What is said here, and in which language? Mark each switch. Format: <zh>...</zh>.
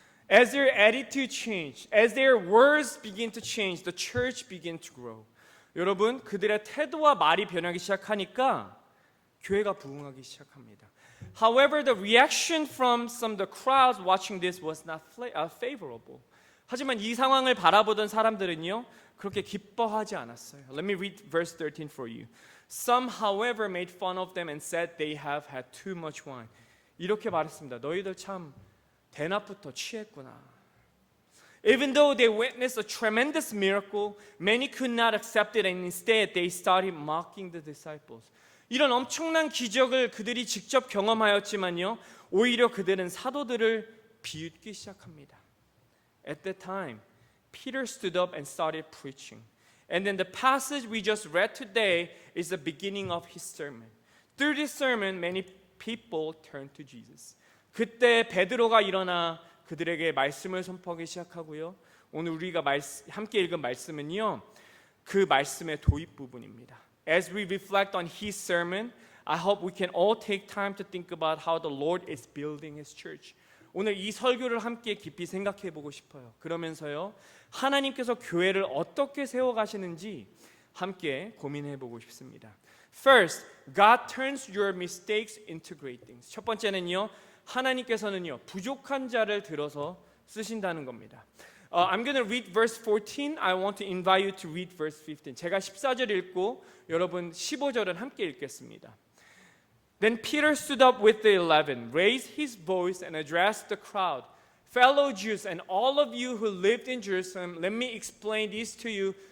<en>As their attitude changed, as their words begin to change, the church began to grow.</en> <ko>여러분, 그들의 태도와 말이 변하기 시작하니까 교회가 부흥하기 시작합니다.</ko> <en>However, the reaction from some of the crowds watching this was not favorable.</en> <ko>하지만 이 상황을 바라보던 사람들은요, 그렇게 기뻐하지 않았어요.</ko> <en>Let me read verse 13 for you. Some, however, made fun of them and said they have had too much wine.</en> <ko>이렇게 말했습니다. 너희들 참 대낮부터 취했구나.</ko> <en>Even though they witnessed a tremendous miracle, many could not accept it and instead they started mocking the disciples.</en> <ko>이런 엄청난 기적을 그들이 직접 경험하였지만요, 오히려 그들은 사도들을 비웃기 시작합니다.</ko> <en>At that time, Peter stood up and started preaching. And then the passage we just read today is the beginning of his sermon. Through this sermon, many people turned to Jesus.</en> <ko>그때 베드로가 일어나 그들에게 말씀을 선포하기 시작하고요. 오늘 우리가 함께 읽은 말씀은요, 그 말씀의 도입 부분입니다.</ko> <en>As we reflect on his sermon, I hope we can all take time to think about how the Lord is building his church.</en> <ko>오늘 이 설교를 함께 깊이 생각해 보고 싶어요. 그러면서요, 하나님께서 교회를 어떻게 세워가시는지 함께 고민해 보고 싶습니다.</ko> <en>First, God turns your mistakes into great things.</en> <ko>첫 번째는요, 하나님께서는요, 부족한 자를 들어서 쓰신다는 겁니다.</ko> <en>I'm going to read verse 14. I want to invite you to read verse 15.</en> <ko>제가 14절 읽고 여러분 15절은 함께 읽겠습니다.</ko> <en>Then Peter stood up with the 11, raised his voice and addressed the crowd. Fellow Jews and all of you who lived in Jerusalem, let me explain this to you.</en>